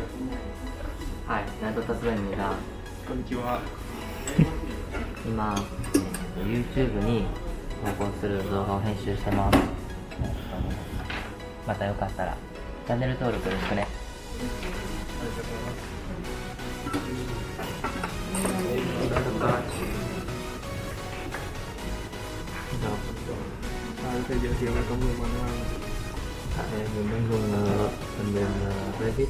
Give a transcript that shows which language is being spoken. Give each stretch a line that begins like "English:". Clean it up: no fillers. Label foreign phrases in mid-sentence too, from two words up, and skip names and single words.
Japanese: はい、内藤達也がこんにちは。今 YouTube に投稿する動画を編集してます。またよかったらチャンネル登録よろしくね。
Vietnamese: Sẽ giới thiệu về công việc bạn làm. Mình đang dùng phần mềm Revit.